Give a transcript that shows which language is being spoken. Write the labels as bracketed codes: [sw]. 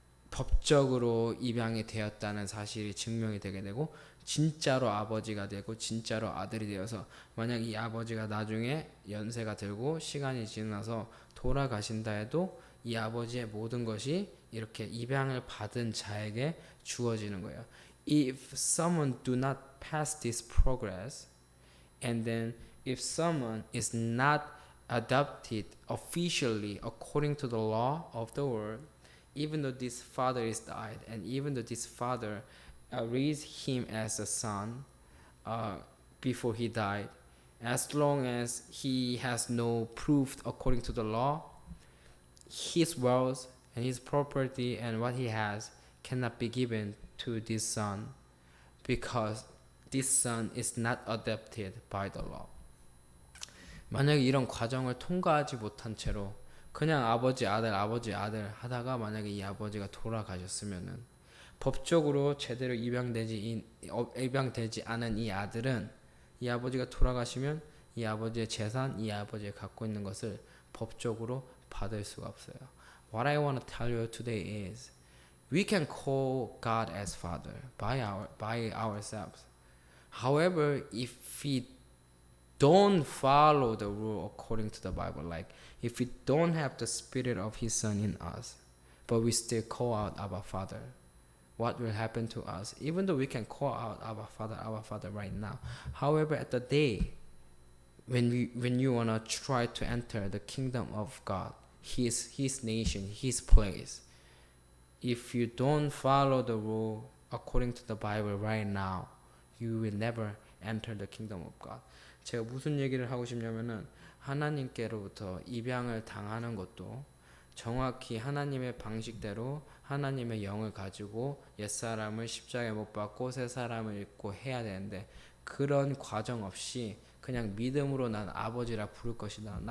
[ko] 법적으로 입양이 되었다는 사실이 증명이 되게 되고 진짜로 아버지가 되고 진짜로 아들이 되어서 만약 이 아버지가 나중에 연세가 들고 시간이 지나서 돌아가신다 해도 이 아버지의 모든 것이 이렇게 입양을 받은 자에게 주어지는 거예요. [en] If someone do not pass this progress and then if someone is not adopted officially according to the law of the world, even though this father is died and even though this father raised him as a son before he died, as long as he has no proof according to the law, his wealth and his property and what he has cannot be given to this son because this son is not adopted by the law. [ko] 만약에 이런 과정을 통과하지 못한 채로 그냥 아버지 아들 하다가 만약에 이 아버지가 돌아가셨으면은 법적으로 제대로 입양되지 않은 이 아들은 이 아버지가 돌아가시면 이 아버지의 재산, 이 아버지가 갖고 있는 것을 법적으로 받을 수가 없어요. [en] What I want to tell you today is we can call God as Father by ourselves. However, if we don't follow the rule according to the Bible, like if we don't have the spirit of His Son in us, but we still call out Abba Father, what will happen to us? Even though we can call out Abba Father right now, however, at the day when you wanna try to enter the kingdom of God, His nation, His place, if you don't follow the rule according to the Bible right now, you will never enter the kingdom of God. [ko] 제가 무슨 얘기를 하고 싶냐면은 하나님께로부터 입양을 당하는 것도 정확히 하나님의 방식대로 하나님의 영을 가지고 옛사람을 십자가에 못 박고 새 사람을 입고 해야 되는데 그런 과정 없이 그냥 믿음으로 난 아버지라 부를 것이다.